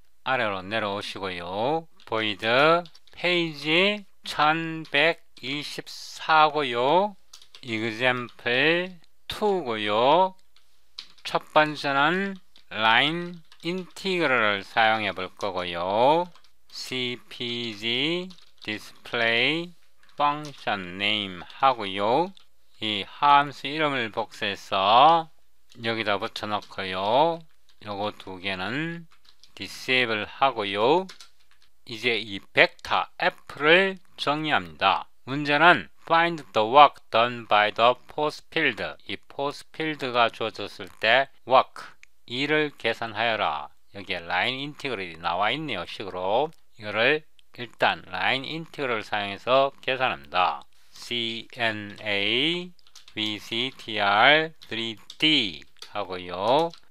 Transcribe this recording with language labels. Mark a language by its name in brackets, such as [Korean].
[Korean] 아래로 내려오시고요. void 페이지 1124고요. example 2고요. 첫 번째는 line integral을 사용해 볼 거고요. cpg display function name 하고요. 이 함수 이름을 복사해서 여기다 붙여 넣고요. 요거 두 개는 disable 하고요. 이제 이 벡터 f를 정의합니다. 문제는 [English] find the work done by the force field. [Korean] 이 force field가 주어졌을 때 work, 일을 계산하여라. 여기에 라인 인티그럴이 나와 있네요. 식으로 이거를 일단 라인 인티그럴을 사용해서 계산합니다. cna vctr 3d 하고요.